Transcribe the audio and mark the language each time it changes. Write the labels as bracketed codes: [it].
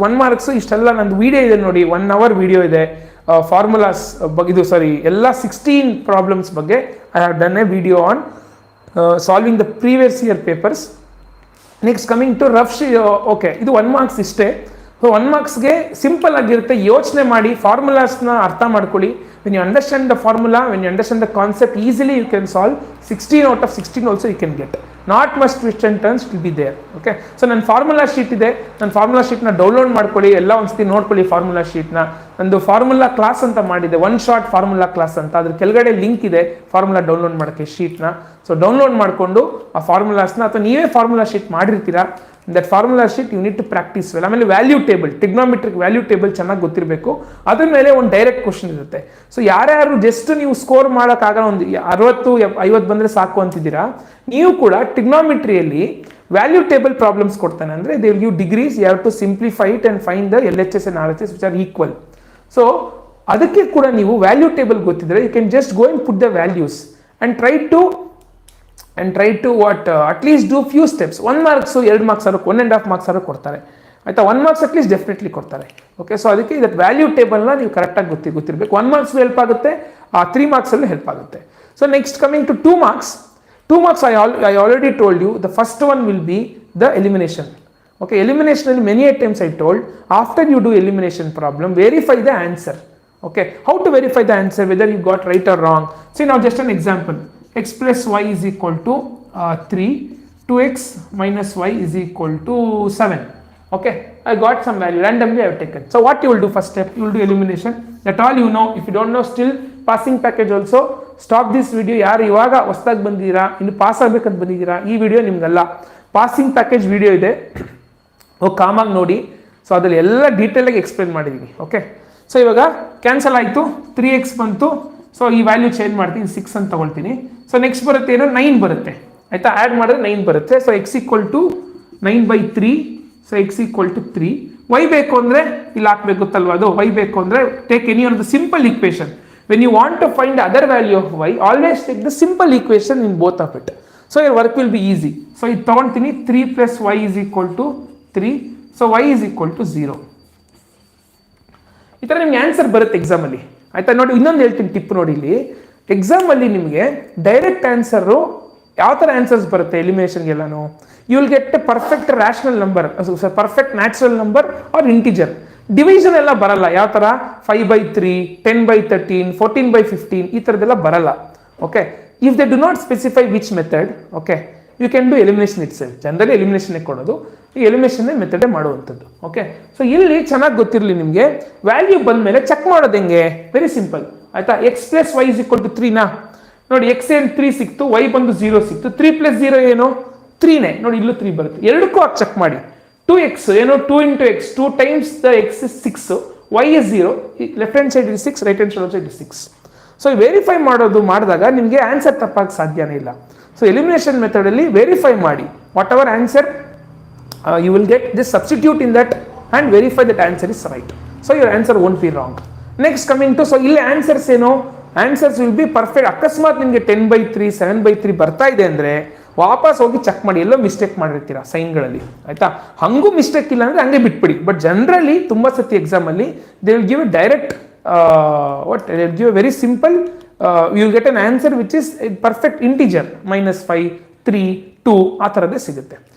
[kn] 1 marks ಇಷ್ಟೆಲ್ಲ ನಂದು video ಇದೆ ನೋಡಿ, 1 hour ವೀಡಿಯೋ ಇದೆ ಫಾರ್ಮುಲಾಸ್ ಬಗ್ಗೆ, ಇದು ಸಾರಿ ಎಲ್ಲ 16 ಪ್ರಾಬ್ಲಮ್ಸ್ ಬಗ್ಗೆ [en] I have done a video on solving the previous year papers. [kn] Next coming to rough okay, ಇದು 1 ಮಾರ್ಕ್ಸ್ ಇಷ್ಟೇ. ಸೊ 1 ಮಾರ್ಕ್ಸ್ಗೆ ಸಿಂಪಲ್ ಆಗಿರುತ್ತೆ, ಯೋಚನೆ ಮಾಡಿ ಫಾರ್ಮುಲಾಸ್ನ ಅರ್ಥ ಮಾಡ್ಕೊಳ್ಳಿ. [en] when you understand the formula, when you understand the concept, easily you can solve 16 out of 16 also you can get. Not much twist and turns will be there. [kn] Okay, so ನನ್ನ formula sheet ಇದೆ, ನನ್ನ formula ಶೀಟ್ನ download ಮಾಡ್ಕೊಳ್ಳಿ, ಎಲ್ಲ ಒಂದ್ಸತಿ ನೋಡ್ಕೊಳ್ಳಿ formula ಶೀಟ್ನ. ನಂದು formula class ಅಂತ ಮಾಡಿದೆ, 1 ಶಾರ್ಟ್ ಫಾರ್ಮುಲಾ ಕ್ಲಾಸ್ ಅಂತ, ಅದ್ರ ಕೆಳಗಡೆ ಲಿಂಕ್ ಇದೆ ಫಾರ್ಮುಲಾ ಡೌನ್ಲೋಡ್ ಮಾಡೋಕ್ಕೆ ಶೀಟ್ನ. ಸೊ ಡೌನ್ಲೋಡ್ ಮಾಡಿಕೊಂಡು ಆ ಫಾರ್ಮುಲಾಸ್ನ, ಅಥವಾ ನೀವೇ formula sheet ಮಾಡಿರ್ತೀರಾ, [en] That formula sheet you need to practise well. [kn] ಆಮೇಲೆ value table, trigonometric value table ಚೆನ್ನಾಗಿ ಗೊತ್ತಿರಬೇಕು. ಅದ್ರ ಮೇಲೆ ಒಂದು ಡೈರೆಕ್ಟ್ ಕ್ವಶನ್ ಇರುತ್ತೆ. ಸೊ ಯಾರ್ಯಾರು ಜಸ್ಟ್ ನೀವು ಸ್ಕೋರ್ ಮಾಡೋಕ್ಕಾಗಲ್ಲ, ಒಂದು 60-50 ಬಂದರೆ ಸಾಕು ಅಂತಿದ್ದೀರಾ, ನೀವು ಕೂಡ ಟ್ರಿಗ್ನೋಮೆಟ್ರಿಯಲ್ಲಿ ವ್ಯಾಲ್ಯೂ ಟೇಬಲ್ ಪ್ರಾಬ್ಲಮ್ಸ್ ಕೊಡ್ತಾನೆ. ಅಂದರೆ [en] They will give degrees, you have to simplify it and find the LHS and RHS which are equal. [kn] So ಅದಕ್ಕೆ ಕೂಡ ನೀವು ವ್ಯಾಲ್ಯೂ ಟೇಬಲ್ ಗೊತ್ತಿದ್ರೆ [en] You can just go and put the values and try to what at least do few steps. [kn] 1 marks 2 marks 1.5 marks ಕೊಡ್ತಾರೆ, ಆಯ್ತಾ. 1 marks at least definitely ಕೊಡ್ತಾರೆ. Okay, so ಅದಕ್ಕೆ ಇದಕ್ಕೆ value ಟೇಬಲ್ನ ನೀವು ಕರೆಕ್ಟಾಗಿ ಗೊತ್ತಿರಬೇಕು. 1 marks ಹೆಲ್ಪ್ ಆಗುತ್ತೆ, 3 marks ಹೆಲ್ಪ್ ಆಗುತ್ತೆ. [en] So next coming to 2 marks. 2 marks I already told you, the first one will be the elimination. Okay, elimination [kn] ಅಲ್ಲಿ [en] many times I told, after you do elimination problem, verify the answer. Okay, how to verify the answer, whether you got right or wrong. See now just an example, x plus y is equal to 3, 2x minus y is equal to 7. Okay, I got some value, randomly I have taken. So what you will do, first step, you will do elimination. That all you know. If you don't know still, passing package also, stop this video. [kn] ಯಾರು ಇವಾಗ ಹೊಸದಾಗಿ ಬಂದಿದ್ದೀರಾ, ಇನ್ನು pass ಆಗಬೇಕಂತ ಬಂದಿದ್ದೀರಾ, ಈ video ನಿಮ್ಗಲ್ಲ. Passing package video ಇದೆ, ಕಾಮಾಗಿ ನೋಡಿ. ಸೊ ಅದರಲ್ಲಿ ಎಲ್ಲ ಡೀಟೇಲಾಗಿ ಎಕ್ಸ್ಪ್ಲೇನ್ ಮಾಡಿದ್ದೀನಿ. ಓಕೆ, ಸೊ ಇವಾಗ ಕ್ಯಾನ್ಸಲ್ ಆಯಿತು, 3x ಬಂತು. ಸೊ ಈ ವ್ಯಾಲ್ಯೂ ಚೇಂಜ್ ಮಾಡ್ತೀನಿ, 6 ಅಂತ ತಗೊಳ್ತೀನಿ. ಸೊ ನೆಕ್ಸ್ಟ್ ಬರುತ್ತೆ ಏನೋ 9 ಬರುತ್ತೆ, ಆಯಿತಾ. ಆ್ಯಡ್ ಮಾಡಿದ್ರೆ 9 ಬರುತ್ತೆ. [en] So x equal to 9/3. So x equal to 3. [kn] y ಬೇಕು ಅಂದರೆ ಇಲ್ಲಿ ಹಾಕ್ಬೇಕು, ಗೊತ್ತಲ್ವ ಅದು. y ಬೇಕು ಅಂದರೆ [en] Take any one the simple equation. When you want to find other value of y, always take the simple equation in both of it. So your work will be easy. [kn] So ಇದು ತೊಗೊಳ್ತೀನಿ, [en] 3 + y is equal to 3. So y is equal to 0. [kn] ಈ ಥರ ನಿಮ್ಗೆ answer ಬರುತ್ತೆ ಎಕ್ಸಾಮಲ್ಲಿ, ಆಯಿತಾ. ನೋಡಿ ಇನ್ನೊಂದು ಹೇಳ್ತೀನಿ ಟಿಪ್ ನೋಡಿ, ಇಲ್ಲಿ ಎಕ್ಸಾಮಲ್ಲಿ ನಿಮಗೆ ಡೈರೆಕ್ಟ್ ಆನ್ಸರು ಯಾವ ಥರ ಆನ್ಸರ್ಸ್ ಬರುತ್ತೆ ಎಲಿಮಿನೇಷನ್ಗೆಲ್ಲನೂ, [en] You will get a perfect rational number, perfect natural number or integer. [kn] Division ಎಲ್ಲ ಬರಲ್ಲ. ಯಾವ ಥರ 5/3, 10/13, 14/15 ಈ ಥರದ್ದೆಲ್ಲ ಬರಲ್ಲ. [en] Okay, if they do not specify which method, okay, you can do elimination itself. [kn] Generally ಎಲಿಮಿನೇಷನ್ನೇ ಕೊಡೋದು, ಈ ಎಲಿಮಿನೇಷನ್ ಮೆಥಡೇ ಮಾಡುವಂಥದ್ದು. ಓಕೆ, ಸೊ ಇಲ್ಲಿ ಚೆನ್ನಾಗಿ ಗೊತ್ತಿರಲಿ ನಿಮಗೆ, ವ್ಯಾಲ್ಯೂ ಬಂದ ಮೇಲೆ ಚೆಕ್ ಮಾಡೋದು ಹೆಂಗೆ, ವೆರಿ ಸಿಂಪಲ್, ಆಯಿತಾ. [en] x + y is equal to 3 [kn] ನೋಡಿ, x ಏನು 3 ಸಿಕ್ತು, y ಬಂದು 0 ಸಿಕ್ತು. 3 + 0 ಏನು 3ನೇ, ನೋಡಿ ಇಲ್ಲೂ 3 ಬರುತ್ತೆ. ಎರಡಕ್ಕೂ ಆಗಿ ಚೆಕ್ ಮಾಡಿ. [en] 2x [kn] ಏನು [en] 2 × x, 2 times the x is 6, y is 0, left hand side is 6, right hand side also is 6. [kn] So verify ಮಾಡಿದಾಗ ನಿಮಗೆ ಆನ್ಸರ್ ತಪ್ಪಾಗಿ ಸಾಧ್ಯನೇ ಇಲ್ಲ. ಸೊ ಎಲಿಮಿನೇಷನ್ ಮೆಥಡಲ್ಲಿ ವೆರಿಫೈ ಮಾಡಿ, [en] Whatever answer you will get, just substitute in that and verify that answer is right. So your answer won't be wrong. Next coming to, so [kn] ಇಲ್ಲಿ answers ಏನು, [en] Answers will be perfect. [kn] ಅಕಸ್ಮಾತ್ ನಿಮಗೆ 10/3 7/3 ಬರ್ತಾ ಇದೆ ಅಂದರೆ ವಾಪಸ್ ಹೋಗಿ check ಮಾಡಿ, ಎಲ್ಲೋ ಮಿಸ್ಟೇಕ್ ಮಾಡಿರ್ತೀರಾ ಸೈನ್ಗಳಲ್ಲಿ, ಆಯ್ತಾ. ಹಂಗೂ ಮಿಸ್ಟೇಕ್ ಇಲ್ಲ ಅಂದರೆ ಹಂಗೆ ಬಿಟ್ಬಿಡಿ. ಬಟ್ ಜನರಲಿ ತುಂಬ ಸತಿ ಎಕ್ಸಾಮಲ್ಲಿ [en] they will give a direct what they will give a very simple you will get an answer which is a perfect integer -5 3 2 [kn] ಆ ಥರದ್ದೇ ಸಿಗುತ್ತೆ.